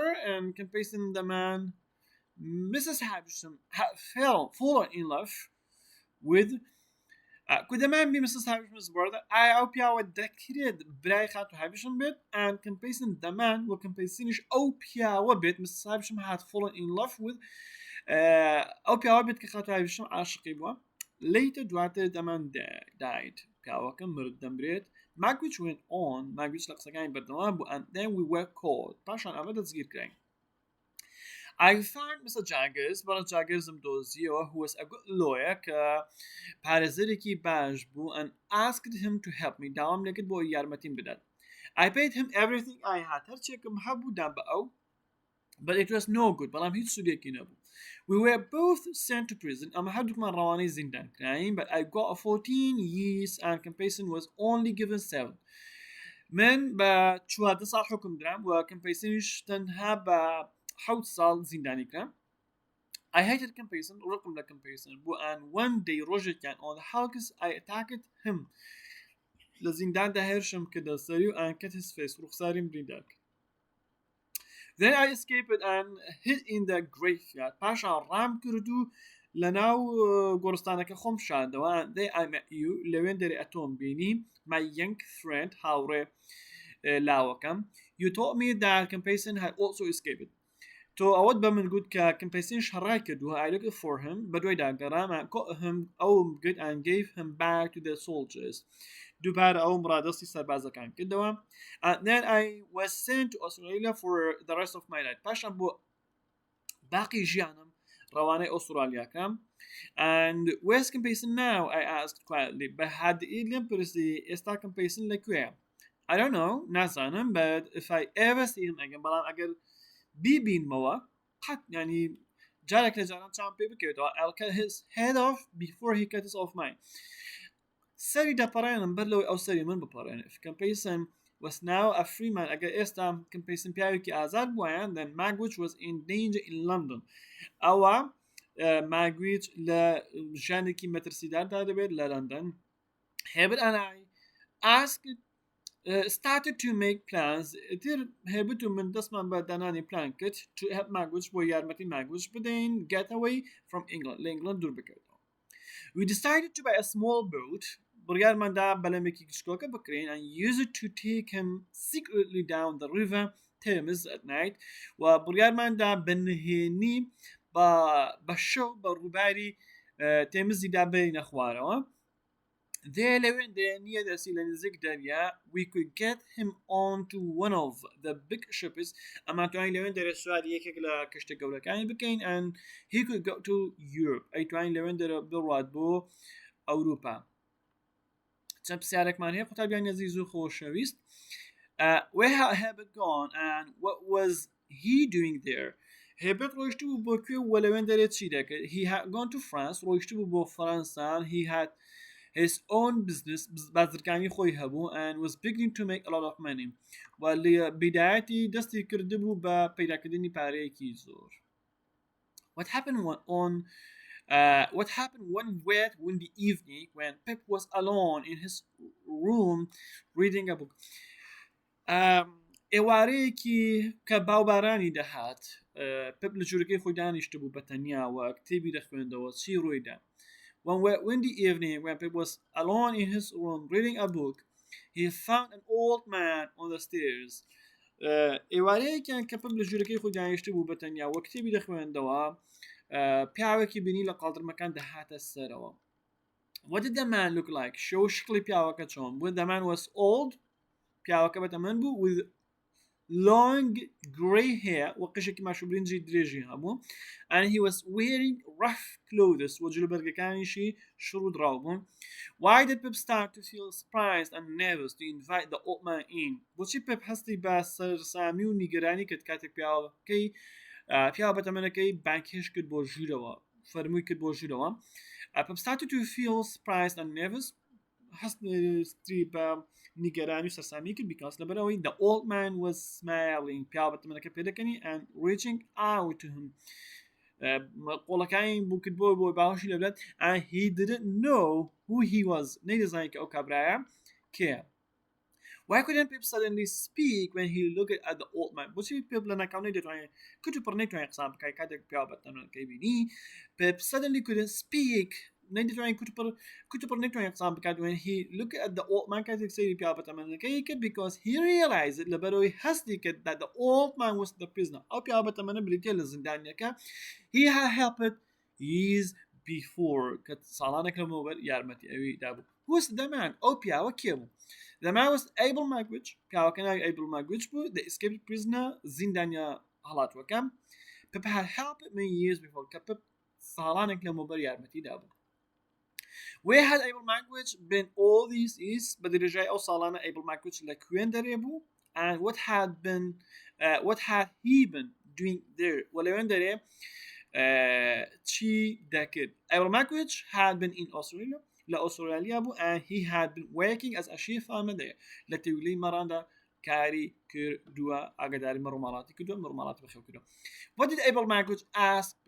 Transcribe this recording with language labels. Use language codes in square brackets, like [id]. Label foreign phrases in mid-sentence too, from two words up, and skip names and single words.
[en] And Compeyson the man Mrs. Havisham had fallen in love with could the man be Mrs. Havisham's brother? [ckb] ئەو پیاوە دەکرێت برای خاتو Havisham بێت [en] and Compeyson the man [ckb] و Compeysioniش ئەو پیاوە بێت Mrs. [en] Havisham had fallen in love with [ckb] ئەو پیاوە بێت کە خاتو Havisham عاشقی بووە. [en] Later دواتر the man died. [ckb] پیاوەکە مرد دەمرێت. [en] Magwitch went on. Magwitch [ckb] لە قسەکانی بەردەوام بوو [en] and then we were caught. [ckb] پاشان ئەمە دەستگیر کراین. [en] I found Mr. Jaggers [ckb] بەڵە Jaggersم دۆزیەوە [en] who was a good lawyer [ckb] کە پارێزەرێکی باش بوو [en] and asked him to help me [ckb] داوام لێ کرد بۆ یارمەتیم بدات. [en] I paid him everything I had [ckb] هەرچێکم هەبوو دام بە ئەو [en] but it was no good [ckb] بەڵام هیچ سودێکی نەبوو. [en] We were both sent to prison [ckb] ئەمە هەردووکمان ڕەوانەی زیندان کراین [en] but I got 14 years and Compeyson was only given 7. [ckb] من بە 14 ساڵ حکم درام و Compeysioniش تەنها بە 7 ساڵ زیندانی کرام. [en] I hated Compeyson [ckb] ڕقم لە Compeyson بوو [en] and one day ڕۆژێکیان on the Halkis I attacked him [ckb] لە زینداندا هێرشم کردە سەری و [en] and cut his face [ckb] ڕوخساریم بریندار کرد. [en] Then I escaped and hid in the graveyard. [ckb] پاشان ڕام کرد و لەناو گۆڕستانەکە خۆم شاندەوە [en] and there I met you [ckb] لەوێن دەرێ ئەتۆم بینی [en] my young friend [ckb] هاوڕێ لاوەکەم. [en] You told me that Compeyson had also escaped. [ckb] تۆ ئەوەت بە من گوت کە Compeyson شەڕای کردووە [en] I looked for him [ckb] بەدوای داگەڕام [en] and caught him [ckb] ئەوم کرد [en] and gave him back to the soldiers. [ckb] دووبارە ئەوم ڕادەستی سەربازەکان کردەوە [en] and then I was sent to Australia for the rest of my life. [ckb] پاشان بۆ باقی ژیانم ڕەوانەی ئوسترالیاکەم. [en] And where's Compeyson now? I asked quietly. [ckb] بە هادئی لێم پرسی ئێستا Compeyson لەکوێیە؟ [en] I don't know نازانم but if I ever see him again [ckb] بەڵام ئەگەر بیبینمەوە قەت ینی جارێک لە جاران چاوم پێ بکەوێتەوە [en] I'll cut his head off before he cuts off mine. [ckb] سەری دەپەڕێنم بەر لەوەی ئەو سەری من بپەڕێنێ. [en] If Compeyson was now a free man [ckb] ئەگەر ئێستا Compeyson پیاوێکی ئازاد بووایە [en] then Magwitch was in danger in London. [ckb] ئەوە Magwitch لە ژانێکی مەترسیداردا دەبێت لە لەندەن. [en] Herbert and I started to make plans. [ckb] تر Herbert و من دەستمان بە دانانی پلان کرد [en] to help Magwitch [ckb] بۆ یارمەتی Magwitch بدەین [en] get away from England [ckb] لە ئینگلند دوور بکەوێتەوە. [en] We decided to buy a small boat. [ckb] بڕیارماندا بەلەمێکی کچکۆکە بکرێن [en] and use it to take him secretly down the river Thames at night [ckb] و بڕیارماندا بنهێنی بە شەو بە ڕووباری تێمزیدا بینە خوارەوە. There لەوێن نیە دەسی لە نزیک دەریا [en] we could get him onto one of the big ships [ckb] ئەما توانین لەوێن دەرە سواری یەکێک لە کەشتە گەورەکانی بکەین [en] and he could go to Europe [ckb] ئەیتوانین لەوێن دەرە بڕوات بۆ ئەوروپا. چەند پرسیارێکمان هەیە قوتابیان عەزیز و خۆشەویست. [en] Where had Herbert gone and what was he doing there? [ckb] Herbert ڕۆیشت بوو بۆ کوێ و لەوێن دەرێت چی دەکرد. [en] He had gone to France [ckb] ڕۆیشت بوو بۆ فەڕەنسا. [en] He had his own business [ckb] بازرگانی خۆی هەبوو [en] and was beginning to make a lot of money. [ckb] و لە بیدایەتی دەستی کرده بوو بە پەیداکردنی پارەیەکی زۆر. [en] What happened one wet windy evening when Pip was alone in his room reading a book. [ckb] ئێوارەیەکی کە باوبارانی دەهات پپ لە ژوورەکەی خۆی دانیشتە بوو بە تەنیاوە کتێبی دەخوێندەوە چی ڕوویدا. [en] One wet windy evening when Pip was alone in his room reading a book he found an old man on the stairs. [ckb] ئێوارەیەکیان کە پپ لە ژوورەکەی خۆی دانیشتە بوو بە تەنیاوە کتێبی دەخوێندەوە پیاوێکی بینی لە قاڵدرمەکان دەهاتە سەرەوە. [en] What did the man look like? [ckb] شکلی پیاوەکە چۆن بوو. [en] The man was old. [ckb] پیاوەکە بەتەمەن بوو [en] with long grey hair [ckb] و قشێکی ماشوبرنجی درێژی هەبوو [en] and he was wearing rough clothes [ckb] و جلوبەرگەکانیشی شڕ دراو بوون. [en] Why did Pip start to feel surprised and nervous to invite the old man in? [ckb] بۆچی پپ هەستی بە سەرسامی و نیگەرانی کرد کاتێک پیاوە بەتەمەنەکەی بانکێش کرد بۆ ژوورەوە فەرمووی کرد بۆ ژوورەوە. [en] Pip started to feel surprised and nervous [ckb] هەستی بە نیگەرانی و سەرسامی کرد [en] because لەبەرەوەی the old man was smiling [ckb] پیاوە بەتەمەنەکە پێدەکەنی [en] and reaching out to him [ckb] قۆڵەکانی بوو کرد بۆ باوەشی لەبلات [en] and he didn't know who he was [ckb] نەیدەزانی کە ئەو کابرایە کێیە. [en] Why couldn't Pip suddenly speak when he looked at the old man? [ckb] بۆچی پێپ لە ناکاو نەیدەتوانێت کتوپڕ نەیتوانێت قسان بکات کاتێک پیاوە بەتەمەنەکەی بینی. [en] Pip suddenly couldn't speak [ckb] نەیدەتوانێت کتوپڕ نەیتوانێت قسان بکات [en] when he looked at the old man [ckb] کاتێک سەیری پیاوە بەتەمەنەکەی کرد [en] because he realized [ckb] لەبەرەوەی هەستی کرد [en] that the old man was the prisoner. [ckb] ئەو پیاوە بەتەمەنە بریتیە لە زیندانیەکە [en] he had helped years before [ckb] کە ساڵانێک لەمەوبەر یارمەتی ئەوی دابوو. [en] Who was the man? [ckb] ئەو پیاوە کێ بوو. [en] The man was Abel Magwitch. [ckb] پیاوەکە ناوی ئەیبڵ ماگوچ بوو. [en] The escaped prisoner [ckb] زیندانیا هەڵاتوەکەم. [en] Pip had helped many years before [ckb] کە پپ ساڵانێک لەمەوبەر یارمەتی دابوو. [en] Where had Abel Magwitch been all these years? [ckb] بەدرێژای ئەو ساڵانە ئەیبڵ ماگوچ لە کوێن دەرێ بوو [en] and what had he been doing there? [ckb] وەلەوێن دەرێ چی دەکرد. [en] Abel Magwitch had been in Australia [ckb] لە ئوسترالیا بوو [en] and he had been working as a sheep farmer there [ckb] لە تێویلەی مەڕاندا کاری کردووە ئاگاداری مەڕووماڵاتی کردووە مەڕووماڵاتی بەخێو کردووە. [en] What did Abel Magwitch ask Pip?